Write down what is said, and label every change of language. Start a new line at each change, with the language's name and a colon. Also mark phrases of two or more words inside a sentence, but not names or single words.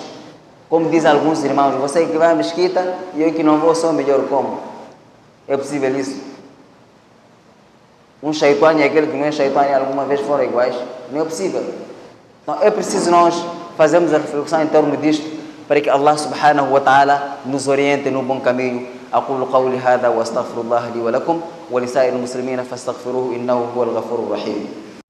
Portuguese: Como dizem alguns irmãos, você que vai à mesquita e eu que não vou sou melhor como. É possível isso? Um shaitani e aquele que não é shaitani alguma vez foram iguais? Não é possível. Então é preciso nós fazermos a reflexão em torno disto para que
Arabic: الله سبحانه وتعالى
Portuguese: nos oriente no bom caminho.
Arabic: أقول قولي هذا وأستغفر الله لي ولكم ولسائر المسلمين فاستغفروه إنه هو الغفور الرحيم.